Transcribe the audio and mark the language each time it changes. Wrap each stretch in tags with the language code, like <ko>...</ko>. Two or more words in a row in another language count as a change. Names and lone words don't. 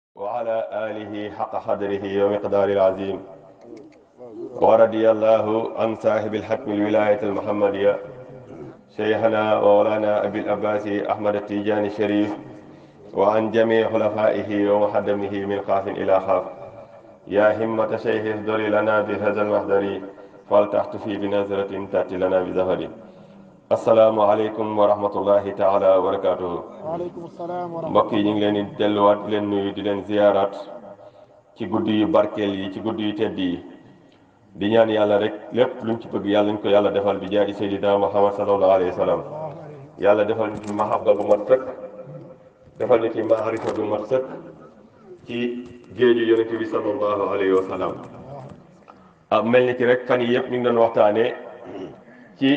<ar>وعلى آله حق قدره ومقدار العظيم ورضي الله عن صاحب الحكم الولاية المحمدية شيخنا وولانا أبي العباس أحمد التيجاني الشريف وعن جميع خلفائه ومحدمه من قاف إلى خاف يا همة شيخ اهدري لنا بهذا المحضر فلتحتفي بنظرة تأتي لنا بزهر السلام عليكم ورحمة الله تعالى وبركاته. وعليكم السلام ورحمة الله.</ar> <wo>mbokk yi ñu ngi leen di delluwaat di leen nuyu di leen ziyaaraat ci guddi yu barkeel yi ci guddi yu tedd yi di ñaan yàlla rek lépp luñ ci bëgg yàlla ñu ko yàlla defal bi jaay Seydina Muhammad</wo> <ar>صلى الله عليه وسلم</ar> <wo>yàlla defal ñu ci mahabba bu mat sëkk defal ñu ci maarifa bu mat sëkk ci géeju yonent bi</wo> <ar>صلى الله عليه وسلم</ar> <wo>mel ni ki rek fan yi yëpp ñu ngi doon waxtaanee ci.</wo>